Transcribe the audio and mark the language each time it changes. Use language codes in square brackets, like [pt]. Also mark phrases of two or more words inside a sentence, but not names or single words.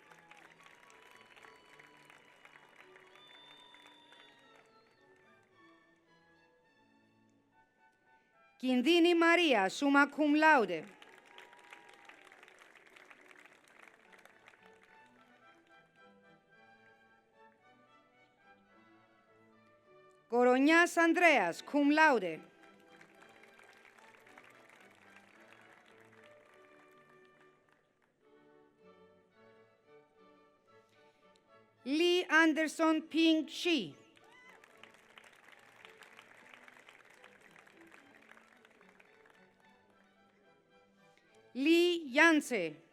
[el] Κινδύνη Μαρία, [la] summa cum laude. [el] Κορονιάς Ανδρέας, [la] cum laude. [el] Lee Anderson Ping Shi. Lee Janse.